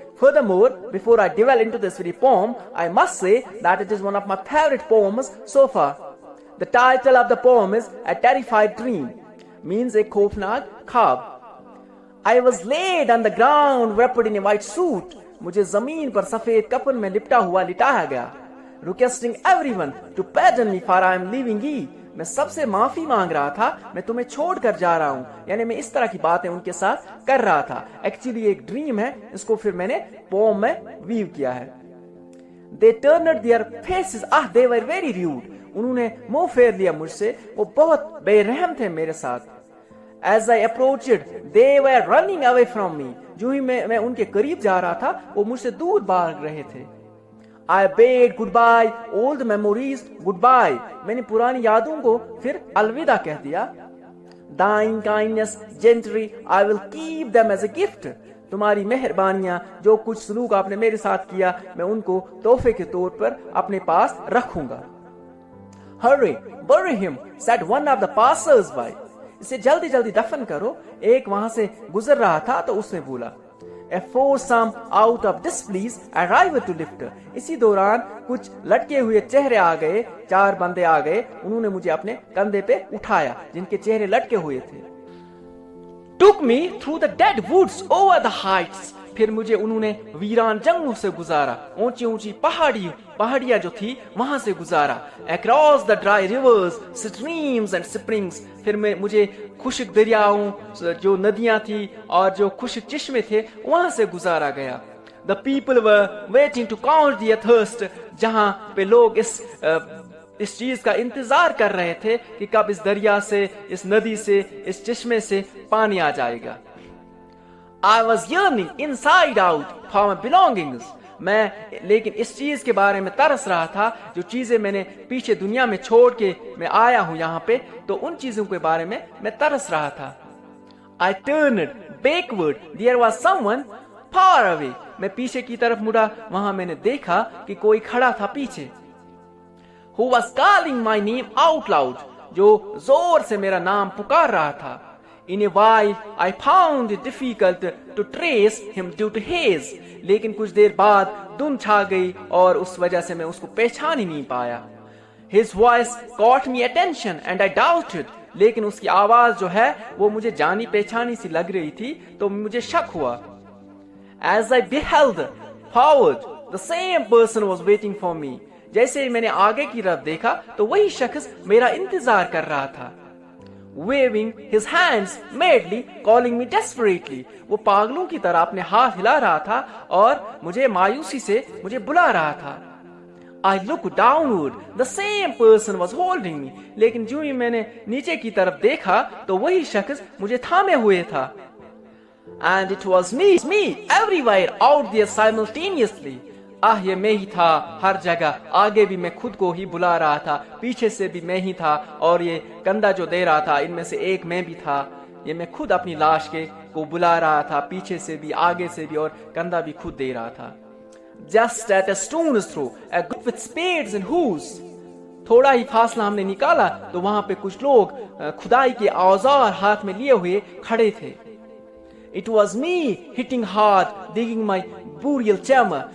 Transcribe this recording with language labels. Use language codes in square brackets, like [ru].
[en] Furthermore, before I delve into this very poem, I must say that it is one of my favorite poems so far. The title of the poem is A Terrified Dream, means a [hi] khoufnak khwab. [en] I was laid on the ground wrapped in a white suit. [hi] मुझे जमीन पर सफेद कफन में लिपटा हुआ लिटाया गया. [en] Requesting everyone to pardon me for I am leaving ye. [hi] मैं सबसे माफी मांग रहा था, मैं तुम्हें छोड़ कर जा रहा हूँ. यानी मैं इस तरह की बातें उनके साथ कर रहा था. एक्चुअली एक ड्रीम है, इसको फिर मैंने पोम में वीव किया है. [en] They turned their faces, they were very rude. [hi] उन्होंने मुंह फेर लिया मुझसे, वो बहुत बेरहम थे मेरे साथ. [en] As I approached, they were running away from me. [hi] जो ही मैं उनके करीब जा रहा था, वो मुझसे दूर भाग रहे थे. [en] I bade goodbye, old memories, goodbye. [hi] मैंने पुरानी यादों को फिर अलविदा कह दिया. [en] Thine kindness, gently, I will keep them as a gift. [hi] तुम्हारी मेहरबानियां, जो कुछ सलूक आपने मेरे साथ किया, मैं उनको तोहफे के तौर पर अपने पास रखूंगा. [en] Hurry, bury him, said one of the passers-by. [hi] इसे जल्दी जल्दी दफन करो. एक वहां से गुजर रहा था तो उसने बोला. [en] A foursome out of displease arrived to lift. [hi] इसी दौरान कुछ लटके हुए चेहरे आ गए, 4 बंदे आ गए. उन्होंने मुझे अपने कंधे पे उठाया, जिनके चेहरे लटके हुए थे. [en] Took me through the dead woods over the heights. [hi] फिर मुझे उन्होंने वीरान जंगलों से गुजारा, ऊंची ऊंची पहाड़ियां जो थी वहां से गुजारा. [en] Across the dry rivers, streams and springs. [hi] फिर मुझे खुश्क दरियाओं, जो नदियां थी और जो खुश्क चश्मे थे, वहां से गुजारा गया. [en] The people were waiting to quench their thirst. [hi] जहां पे लोग इस चीज का इंतजार कर रहे थे कि कब इस दरिया से, इस नदी से, इस चश्मे से पानी आ जाएगा. [en] I was yearning inside out for my belongings. [hi] मैं लेकिन इस चीज के बारे में तरस रहा था, जो चीजें मैंने पीछे दुनिया में छोड़ के मैं आया हूं यहाँ पे, तो उन चीजों के बारे में मैं तरस रहा था. [en] I turned backward. There was someone far away. [hi] मैं पीछे की तरफ मुड़ा, वहां मैंने देखा कि कोई खड़ा था पीछे. [en] Who was calling my name out loud. [hi] जो जोर से मेरा नाम पुकार रहा था. [en] In a while, I found it difficult to trace him due to haze. [hi] लेकिन कुछ देर बाद धुंध छा गई और उस वजह से मैं उसको पहचान ही नहीं पाया. [en] His voice caught me attention and I doubted. [hi] लेकिन उसकी आवाज जो है वो मुझे जानी पहचानी सी लग रही थी, तो मुझे शक हुआ. [en] As I beheld forward, the same person was waiting for me. [hi] जैसे ही मैंने आगे की तरफ देखा तो वही शख्स मेरा इंतजार कर रहा था. [en] Waving his hands madly, calling me desperately. [hi] वो पागलों की तरह अपने हाथ हिला रहा था और मुझे मायूसी से मुझे बुला रहा था. [en] I looked downward. The same person was holding me. [hi] लेकिन जो ही मैंने नीचे की तरफ देखा तो वही शख्स मुझे थामे हुए था. [en] And it was me, everywhere out there simultaneously. [hi] ये मैं ही था हर जगह. आगे भी मैं खुद को ही बुला रहा था, पीछे से भी मैं ही था, और ये कंधा जो दे रहा था इनमें से एक मैं भी था. ये मैं खुद अपनी लाश को बुला रहा था, पीछे से भी, आगे से भी, और कंधा भी खुद दे रहा था. [en] Just at a stone's throw, a group with spades and hoes. [hi] थोड़ा ही फासला हमने निकाला तो वहां पे कुछ लोग खुदाई के औजार हाथ में लिए हुए खड़े थे. [en] It was me hitting hard, digging my burial chamber.